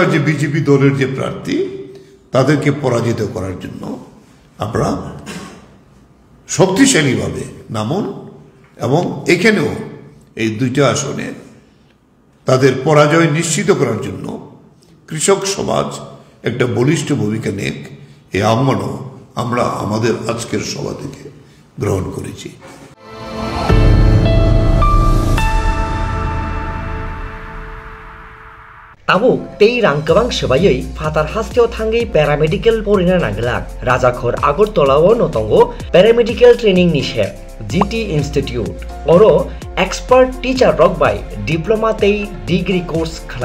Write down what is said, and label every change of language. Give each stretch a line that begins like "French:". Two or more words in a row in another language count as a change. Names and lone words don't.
Bangla: যে বিজেপি দলের যে প্রার্থী, তাদেরকে পরাজিত করার জন্য আমরা শক্তিশালীভাবে নামুন এবং এখানেও এই দুইটা আসনে তাদের পরাজয় নিশ্চিত করার জন্য কৃষক সমাজ একটা বলিষ্ঠ ভূমিকা নেক, এই আহ্বানও আমরা আমাদের আজকের সভা থেকে গ্রহণ করেছি।
Kok Borok: Tabuk tei rang kebang sebayai fatar hasteo thangai paramedical porina nanglak Rajakhor Agartala notongo
English: paramedical training
Kok Borok: nishe GT Institute oro
English: expert teacher
Kok Borok: rokbai diploma tei
English: degree course
Kok Borok: khalai